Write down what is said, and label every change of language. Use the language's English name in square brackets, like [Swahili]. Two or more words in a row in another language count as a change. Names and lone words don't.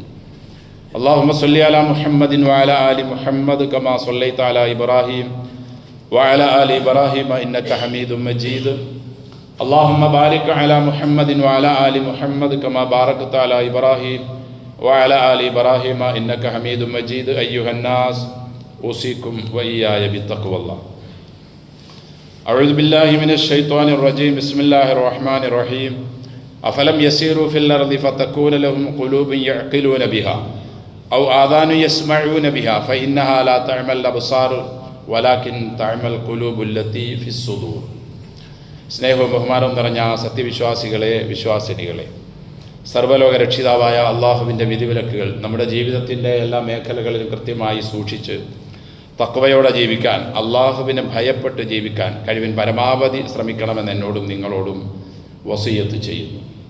[Arabic] اللهم صل على محمد وعلى آل محمد كما صليت على إبراهيم وعلى آل إبراهيم إنك حميد مجيد. اللهم بارك على محمد وعلى آل محمد كما باركت على إبراهيم وعلى آل إبراهيم إنك حميد مجيد. أيها الناس أوصيكم وإياي بتقوى الله. أعوذ بالله من الشيطان الرجيم بسم الله الرحمن الرحيم أفلم يسيروا في الأرض فتكون لهم قلوب يعقلون بها أو آذان يسمعون بها فإنها لا تعمى الأبصار ولكن تعمى القلوب التي في الصدور. [Malayalam] സ്നേഹവും ബഹുമാനവും നിറഞ്ഞ സത്യവിശ്വാസികളെ, വിശ്വാസിനികളെ, സർവ്വലോക രക്ഷിതാവായ അള്ളാഹുവിൻ്റെ വിധിവിലക്കുകൾ നമ്മുടെ ജീവിതത്തിൻ്റെ എല്ലാ മേഖലകളിലും കൃത്യമായി സൂക്ഷിച്ച് തഖ്വയോടെ ജീവിക്കാൻ, അള്ളാഹുവിനെ ഭയപ്പെട്ട് ജീവിക്കാൻ കഴിവിൻ പരമാവധി ശ്രമിക്കണമെന്ന് എന്നോടും നിങ്ങളോടും വസിയത്ത് ചെയ്യുന്നു.